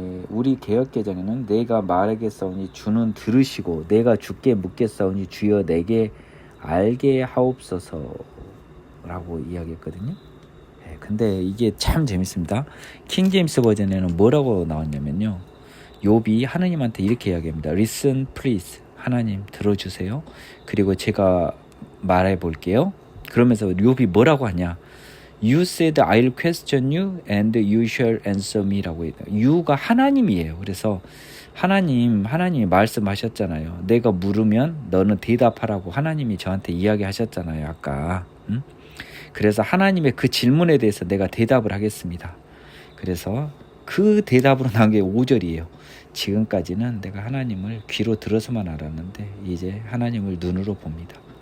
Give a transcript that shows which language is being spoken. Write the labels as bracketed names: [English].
[Korean] 우리 개역개정에는 내가 말하겠사오니 주는 들으시고 내가 주께 묻겠사오니 주여 내게 알게 하옵소서라고 이야기했거든요. 근데 이게 참 재밌습니다. 킹제임스 버전에는 뭐라고 나왔냐면요. 욥이 하느님한테 이렇게 이야기합니다. [English] Listen please. [Korean] 하나님 들어주세요. 그리고 제가 말해 볼게요. 그러면서 욥이 뭐라고 하냐. [English] You said I'll question you and you shall answer me [Korean] 라고 해요. You가 하나님이에요. 그래서 하나님이 말씀하셨잖아요. 내가 물으면 너는 대답하라고 하나님이 저한테 이야기하셨잖아요. 아까. 그래서 하나님의 그 질문에 대해서 내가 대답을 하겠습니다. 그래서 그 대답으로 나온 게 5절이에요. 지금까지는 내가 하나님을 귀로 들어서만 알았는데 이제 하나님을 눈으로 봅니다.